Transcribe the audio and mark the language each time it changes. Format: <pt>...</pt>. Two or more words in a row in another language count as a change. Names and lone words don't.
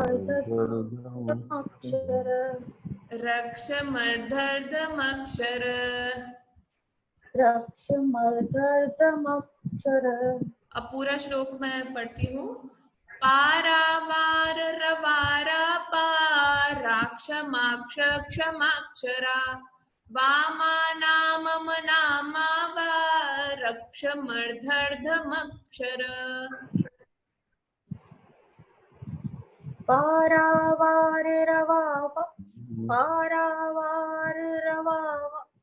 <sa>रक्षमर्धर्धमक्षर रक्षमर्धर्धमक्षर रक्षमर्धर्धमक्षर।</sa> <hi>अब पूरा श्लोक मैं पढ़ती हूँ।</hi> <sa>पारावार रवारा पाराक्षमाक्ष क्षमाक्षरा वामानामम नामा वा रक्षमर्धर्धमक्षर। पारावार रवावा पारावार रवावा</sa>